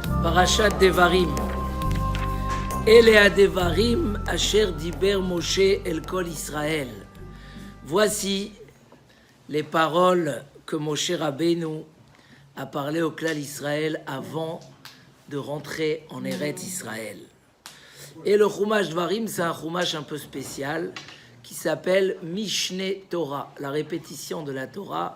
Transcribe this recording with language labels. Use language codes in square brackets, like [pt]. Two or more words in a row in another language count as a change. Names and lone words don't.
[he] פרשת דברים. אלה דברים אשר דיבר משה אל כל ישראל. [fr] Voici les paroles que [he] משה רבנו [fr] a parlé au clan Israël avant de rentrer en [he] ארץ ישראל. [fr] Et le [he] חומש דברים, [fr] c'est un Chumash un peu spécial qui s'appelle [he] משנה תורה, [fr] la répétition de la Torah.